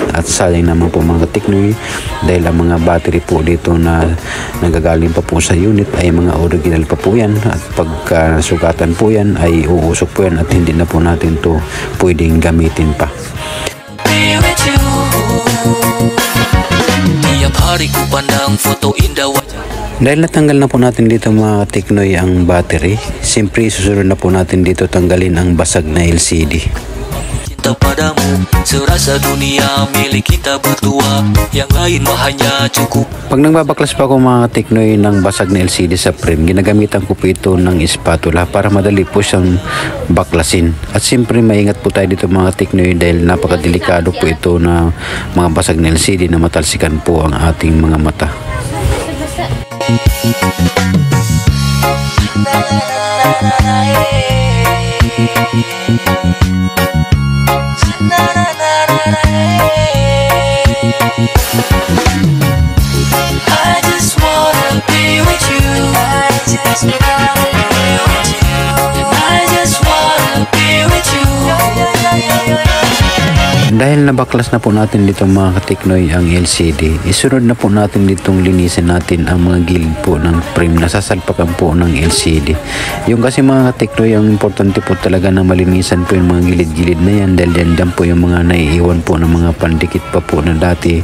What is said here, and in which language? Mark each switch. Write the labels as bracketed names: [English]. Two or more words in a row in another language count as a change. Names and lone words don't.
[Filipino] At sayang naman po mga ka-Teknoy, dahil ang mga battery po dito na nagagaling pa po sa unit ay mga original pa po yan, at pagka nasugatan po yan ay uusok po yan at hindi na po natin to pwedeng gamitin pa. Dahil natanggal na po natin dito mga ka-Teknoy ang battery, siyempre susunod na po natin dito tanggalin ang basag na LCD. [Indonesian] Padamu serasa dunia milik kita berdua, yang lain mah hanya cukup. [Filipino] Pag nagbabaklas pa ako mga ka-Teknoy ng basag na LCD sa frame, ginagamitan ko po ito ng spatula para madali po siyang baklasin. At siyempre maingat po tayo dito mga ka-Teknoy dahil napakadelikado po ito na mga basag na LCD na matalsikan po ang ating mga mata. [English] I just wanna be with you. I just wanna be with you. I just wanna be with you. [Filipino] Dahil nabaklas na po natin dito mga ka-Teknoy ang LCD, isunod na po natin ditong linisin natin ang mga gilid po ng frame na sasalpakan po ng LCD. Yung kasi mga ka-Teknoy, ang importante po talaga na malinisan po yung mga gilid-gilid na yan, dahil yan po yung mga naiiwan po ng mga pandikit pa po na dati.